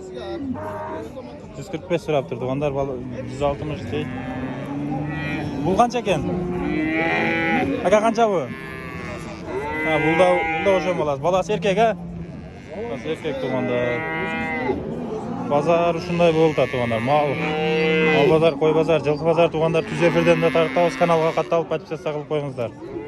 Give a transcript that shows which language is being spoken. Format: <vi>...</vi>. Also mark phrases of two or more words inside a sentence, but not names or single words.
<uz>145 so'rab turdi. Tug'anlar 160 deydi. Bu qancha ekan? Aka qancha bu? Ha, bulda o'sha bolasi. Bolasi erkak, ha? Bolasi erkak tug'anlar.</uz> <ky>Базар ушундай болуп атат туугандар. Мал базар, кой базар, жылкы базар туугандар түз эфирден да тарттабыз. Каналга катталып, подписаться кылып коюңуздар.</ky>